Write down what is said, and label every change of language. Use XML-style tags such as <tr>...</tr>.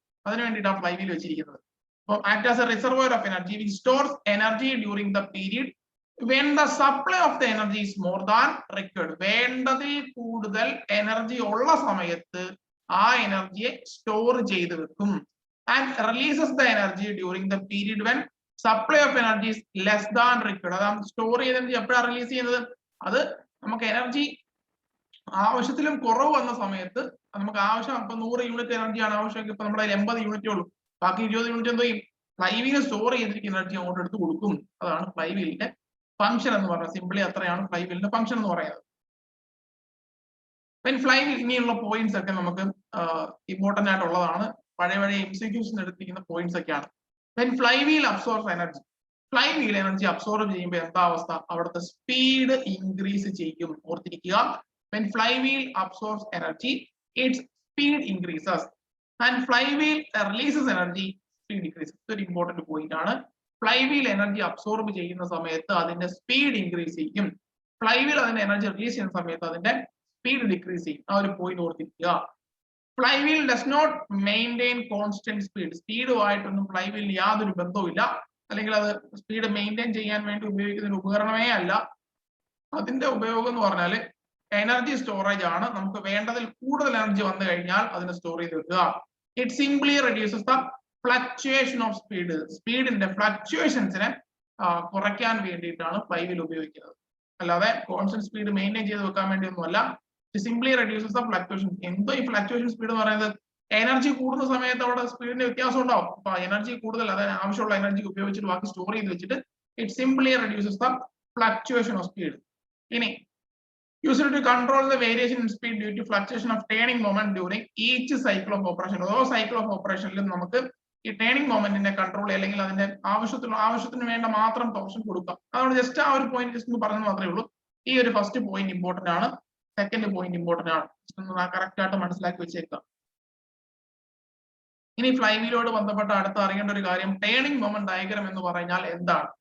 <ml>അതിനു വേണ്ടിയിട്ടാണ് fly wheel വെച്ചിരിക്കുന്നത്. അപ്പം</ml> <en>Act as a reservoir of energy which stores energy during the period when the supply of the energy is more than required.</en> <ml>വേണ്ടതിൽ കൂടുതൽ energy ഉള്ള സമയത്ത് ആ എനർജിയെ store ചെയ്ത് വെക്കും.</ml> <en>and releases the energy during the period when supply of energy is less than required.</en> <ml>അതാണ് store ചെയ്ത energy എപ്പോഴാണ് release ചെയ്യുന്നത്? അത് നമുക്ക് എനർജി ആവശ്യത്തിലും കുറവ് വന്ന സമയത്ത്, നമുക്ക് ആവശ്യം ഇപ്പൊ 100 യൂണിറ്റ് എനർജിയാണ് ആവശ്യം, ഇപ്പൊ നമ്മുടെ 80 യൂണിറ്റേ ഉള്ളൂ, ബാക്കി 20 യൂണിറ്റ് എന്തോ ചെയ്യും? ഫ്ലൈ വീൽ സ്റ്റോർ ചെയ്തിരിക്കുന്ന എനർജി അങ്ങോട്ട് എടുത്ത് കൊടുക്കും. അതാണ് ഫ്ലൈ വീലിന്റെ ഫംഗ്ഷൻ എന്ന് പറയുന്നത്. സിംപ്ലി അത്രയാണ് ഫ്ലൈ വീലിന്റെ ഫംഗ്ഷൻ എന്ന് പറയുന്നത്. ഫ്ലൈ വീൽ ഇനിയുള്ള പോയിന്റ്സ് ഒക്കെ നമുക്ക് ഇമ്പോർട്ടന്റ് ആയിട്ടുള്ളതാണ്. പഴയ MCQs എടുത്തിരിക്കുന്ന പോയിന്റ്സ് ഒക്കെയാണ്. Fly wheel absorb energy. Fly wheel energy absorb ചെയ്യുമ്പോൾ എന്താ അവസ്ഥ? അവിടുത്തെ സ്പീഡ് ഇൻക്രീസ് ചെയ്യും. ഓർത്തിരിക്കുക.</ml> <en>when flywheel absorbs energy, its speed increases, and flywheel releases energy, speed decreases.</en> <ml>ഒരു ഇമ്പോർട്ടന്റ് പോയിന്റ് ആണ്. ഫ്ലൈവീൽ എനർജി അബ്സോർബ് ചെയ്യുന്ന സമയത്ത് അതിന്റെ സ്പീഡ് ഇൻക്രീസ് ചെയ്യും. ഫ്ലൈവീൽ അതിന്റെ എനർജി റിലീസ് ചെയ്യുന്ന സമയത്ത് അതിന്റെ സ്പീഡ് ഡിക്രീസ് ചെയ്യും. ആ ഒരു പോയിന്റ് ഓർത്തിരിക്കുക.</ml> <en>Flywheel does not maintain constant speed.</en> <ml>സ്പീഡുമായിട്ടൊന്നും ഫ്ലൈവീലിന് യാതൊരു ബന്ധവുമില്ല. അല്ലെങ്കിൽ അത് സ്പീഡ് മെയിൻറ്റെയിൻ ചെയ്യാൻ വേണ്ടി ഉപയോഗിക്കുന്ന ഒരു ഉപകരണമേ അല്ല. അതിന്റെ ഉപയോഗം എന്ന് പറഞ്ഞാൽ എനർജി സ്റ്റോറേജ് ആണ്. നമുക്ക് വേണ്ടതിൽ കൂടുതൽ എനർജി വന്നു കഴിഞ്ഞാൽ അതിനെ സ്റ്റോർ ചെയ്ത് വെക്കുക.</ml> <en>It simply reduces the fluctuation of speed.</en> <ml>സ്പീഡിന്റെ ഫ്ലക്ച്വേഷൻസിനെ കുറയ്ക്കാൻ വേണ്ടിയിട്ടാണ് ഫ്ലൈവീൽ ഉപയോഗിക്കുന്നത്. അല്ലാതെ കോൺസ്റ്റന്റ് സ്പീഡ് മെയിൻറ്റെയിൻ ചെയ്ത് വെക്കാൻ വേണ്ടി ഒന്നുമല്ല.</ml> <en>Simply reduces the fluctuation.</en> <ml>എന്തോ ഈ ഫ്ലക്ച്വേഷൻ സ്പീഡ് എന്ന് പറയുന്നത്, എനർജി കൂടുന്ന സമയത്ത് അവിടെ സ്പീഡിന്റെ വ്യത്യാസം ഉണ്ടാവും. അപ്പൊ എനർജി കൂടുതൽ, അതായത് ആവശ്യമുള്ള എനർജി ഉപയോഗിച്ചിട്ട് ബാക്കി സ്റ്റോർ ചെയ്ത് വെച്ചിട്ട്</ml> <en>It simply reduces the fluctuation of speed. ഇനി used to control the variation in speed due to fluctuation of turning moment during each cycle of operation.</en> <ml>ഓരോ സൈക്കിൾ ഓഫ് ഓപ്പറേഷനിലും നമുക്ക് ഈ ടേണിംഗ് മൊമെന്റിനെ കൺട്രോൾ അല്ലെങ്കിൽ അതിന്റെ ആവശ്യത്തിന് വേണ്ട മാത്രം ടോർഷൻ കൊടുക്കാം. അതുകൊണ്ട് ജസ്റ്റ് ആ ഒരു പോയിന്റ് ജസ്റ്റ് പറഞ്ഞു മാത്രമേ ഉള്ളൂ. ഈ ഒരു ഫസ്റ്റ് പോയിന്റ് ഇമ്പോർട്ടന്റ് ആണ്, സെക്കൻഡ് പോയിന്റ് ഇമ്പോർട്ടന്റ് ആണ്. കറക്റ്റ് ആയിട്ട് മനസ്സിലാക്കി വെച്ചേക്കുക. ഇനി ഫ്ലൈ വീലോട് ബന്ധപ്പെട്ട അടുത്ത് അറിയേണ്ട ഒരു കാര്യം, ടേണിംഗ് മൊമെന്റ് ഡയഗ്രം എന്ന് പറഞ്ഞാൽ എന്താണ്?</ml>